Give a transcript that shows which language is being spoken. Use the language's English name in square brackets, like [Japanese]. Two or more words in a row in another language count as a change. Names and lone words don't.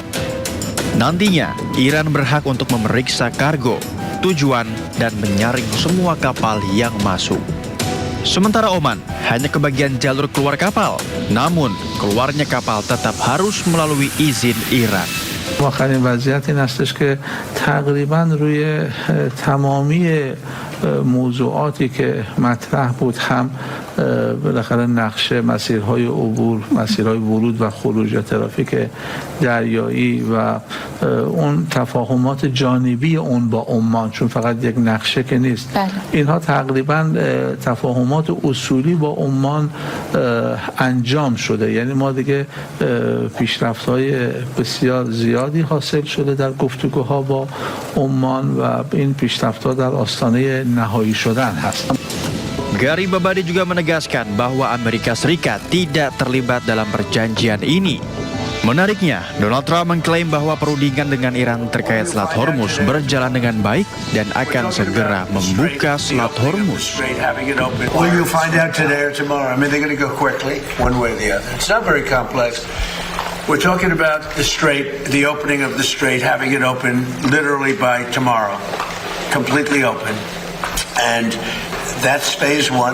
[Indonesian] Nantinya, Iran berhak untuk memeriksa kargo, tujuan, dan menyaring semua kapal yang masuk. Sementara Oman hanya kebagian jalur keluar kapal, namun keluarnya kapal tetap harus melalui izin Iran. [Persian] آخرین وضعیت این هستش که تقریبا روی تمامی موضوعاتی که مطرح بود هم بالاخره نقشه مسیرهای عبور، مسیرهای ورود و خروج یا ترافیک دریایی و اون تفاهمات جانبی اون با عمان، چون فقط یک نقشه که نیست، اینها تقریبا تفاهمات اصولی با عمان انجام شده. یعنی ما دیگه پیشرفت‌های بسیار زیادی حاصل شده در گفتگوها با عمان و این پیشرفت‌ها در آستانه نهایی شدن هست. [Indonesian] Gary Babadi juga menegaskan bahwa Amerika Serikat tidak terlibat dalam perjanjian ini. Menariknya, Donald Trump mengklaim bahwa perundingan dengan Iran terkait Selat Hormuz berjalan dengan baik dan akan segera membuka Selat Hormuz. [English] Well, you'll find out today or tomorrow. I mean, they're going to go quickly, one way or the other. It's not very complex. We're talking about the strait, the opening of the strait, having it open literally by tomorrow, completely open. And that's phase one.